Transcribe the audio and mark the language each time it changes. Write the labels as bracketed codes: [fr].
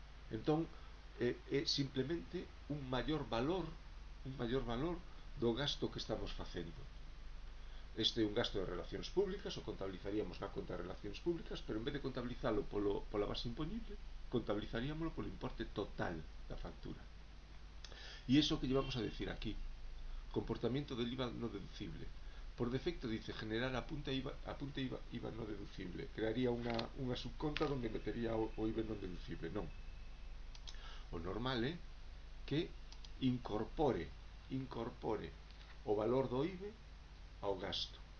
[gl] Entón, é simplemente un maior valor do gasto que estamos facendo. Este é un gasto de relacións públicas, o contabilizaríamos na conta de relacións públicas, pero en vez de contabilizalo pola base imponible, contabilizaríamoslo polo importe total da factura. E iso que [es] llevamos a decir aquí, comportamiento del IVA no deducible. Por defecto dice generar apunte IVA no deducible. [gl] Crearía unha subconta onde metería o IVA non deducible. Non. O normal é que incorpore o valor do IVA ao gasto.